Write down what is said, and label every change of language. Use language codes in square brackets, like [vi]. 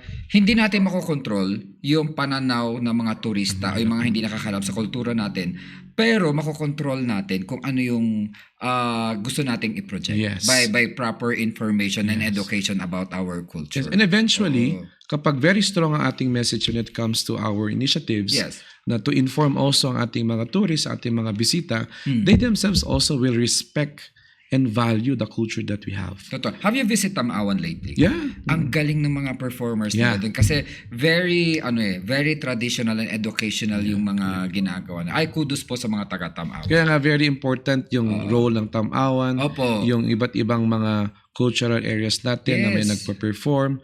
[tl] Hindi natin makokontrol yung pananaw ng mga turista o yung mga hindi nakakalam sa kultura natin. Pero makokontrol natin kung ano yung gusto nating i-project [en] Yes. by proper information and education about our culture. Yes. And eventually, kapag very strong ang ating message when it comes to our initiatives, Yes. na to inform also ang ating mga tourists, [tl] ating mga bisita, [en] they themselves also will respect and value the culture that we have. [tl] Totoo. [en] Have you visited Tamawan lately? Yeah. [tl] Ang galing ng mga performers [en] Yeah. [tl] nila dun. Kasi very traditional and educational yung mga ginagawa na. Ay, kudos po sa mga taga-Tamawan. Kaya nga very important yung role ng Tamawan, Opo. yung iba't ibang mga cultural areas natin na may [en] Yes. [tl] nagpa-perform.